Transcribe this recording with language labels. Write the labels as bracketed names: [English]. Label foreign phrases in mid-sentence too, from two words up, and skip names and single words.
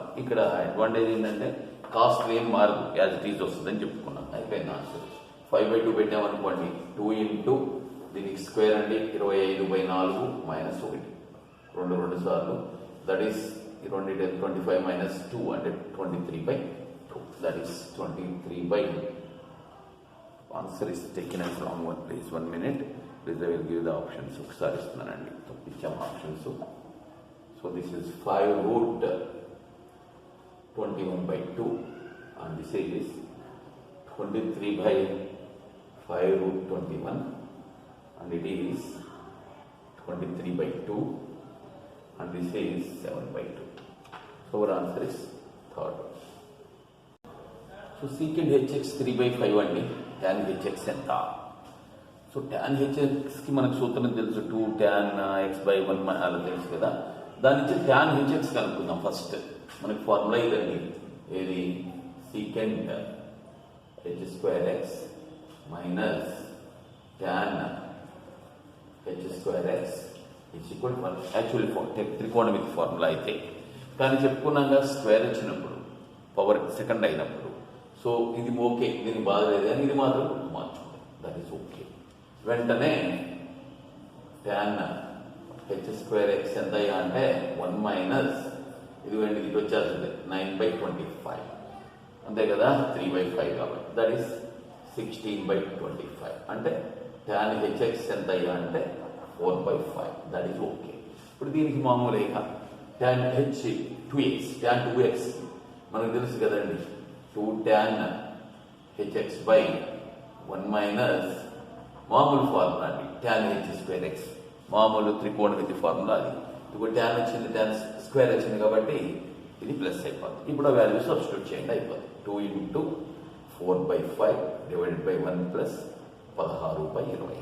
[Telugu] ఇక్కడ అడ్వాంటేజ్ ఏంటంటే కాస్ట్ ఏం మారదు, [English] as it is [Telugu] వస్తుందని చెప్పుకున్నాం. అయిపోయింది ఆన్సర్. 5/2 పెట్టామనుకోండి, 2 ఇంటూ దీనికి స్క్వేర్ అండి 25/4 మైనస్ 1, 2 సార్లు. [English] that is [Telugu] 25 మైనస్ 2 అంటే 23/2. [English] that is 23/2. answer is taken as wrong one. Please 1 minute. Please I will give the options. [Telugu] ఒకసారి ఇస్తున్నానండి, ఇచ్చాము ఆప్షన్స్. [English] so this is 5√21/2 and this is 23/5√21 and it is 23/2 and this is 7/2. So our answer is third. So secant hx 3/5 [Telugu] అండి. tan hx ఎంత? సో tan hx కి మనకు సూత్రం తెలుసు, 2 tan x/1 అలా తెలుసు కదా. దాని నుంచి tan hx కనుక్కుందాం ఫస్ట్. మనకి ఫార్ములా ఇదండి, ఏది secant h2x మైనస్ tan h2x [English] is equal to [Telugu] 1. యాక్చువల్లీ త్రికోణమితి ఫార్ములా అయితే, కానీ చెప్పుకున్నాక స్క్వేర్ వచ్చినప్పుడు పవర్ సెకండ్ అయినప్పుడు సో ఇది ఓకే, దీనికి బాధ లేదు, కానీ ఇది మాత్రం మార్చుకోండి. [English] that is okay. [Telugu] వెంటనే tan h2x ఎంత అంటే 1 మైనస్ ఇది వచ్చేస్తుంది 9/25 అంతే కదా, 3/5 కాబట్టి [English] that is [Telugu] 16/25. అంటే tan hx ఎంత అంటే 4/5. [English] that is okay. [Telugu] ఇప్పుడు దీనికి మామూలుగా tan h2x tan 2x మనకు తెలుసు కదండి, 2 tan hx/1 మైనస్ మామూలు ఫార్ములా అండి tan h2x, మామూలు త్రికోణమితి ఫార్ములా. అది ఇప్పుడు tan వచ్చింది, tan స్క్వేర్ వచ్చింది కాబట్టి ఇది ప్లస్ అయిపోతుంది. ఇప్పుడు ఆ [English] value substitute [Telugu] చేయండి, అయిపోతుంది. 2 ఇంటూ 4/5 [English] divided by [Telugu] 1 ప్లస్ 16/25.